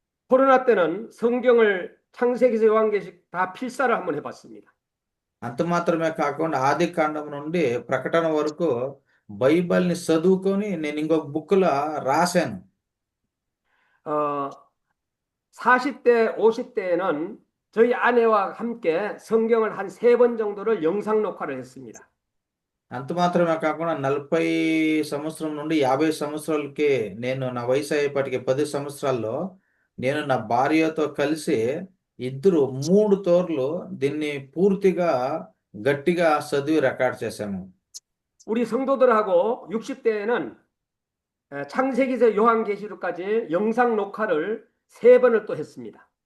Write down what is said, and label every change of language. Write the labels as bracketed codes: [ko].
[ko] 코로나 때는 성경을 창세기에서 요한계시록 다 필사를 한번 해봤습니다. [te] అంత మాత్రమే కాకుండా ఆది కాండం నుండి ప్రకటన వరకు బైబిల్ని చదువుకొని నేను ఇంకొక బుక్లో రాశాను. [ko] 40대, 50대에는 저희 아내와 함께 성경을 한 3번 정도를 영상 녹화를 했습니다. [te] అంత మాత్రమే కాకుండా 40 సంవత్సరం నుండి 50 సంవత్సరాలకి నేను నా వయసు అయ్యేపటికి 10 సంవత్సరాల్లో నేను నా భార్యతో కలిసి ఇద్దరు 3 తోర్లు దీన్ని పూర్తిగా గట్టిగా చదివి రికార్డ్ చేశాము. [ko] 우리 성도들하고 60대에는 창세기에서 요한계시록까지 영상 녹화를 3번을 또 했습니다.